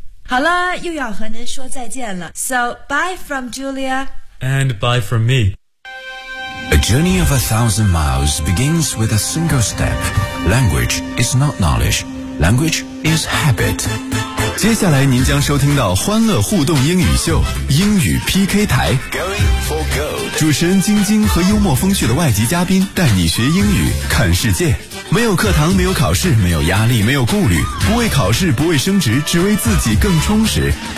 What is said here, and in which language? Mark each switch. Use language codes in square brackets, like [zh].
[zh] 好了，又要和您说再见了。 [en] So, bye from Julia. And bye from me. A journey of 1,000 miles begins with a single step. Language is not knowledge. Language is habit. [zh] 接下来您将收听到欢乐互动英语秀英语 PK 台。 [en] Going for gold. [zh] 主持人晶晶和幽默风趣的外籍嘉宾带你学英语看世界。没有课堂，没有考试，没有压力，没有顾虑，不为考试，不为升职，只为自己更充实。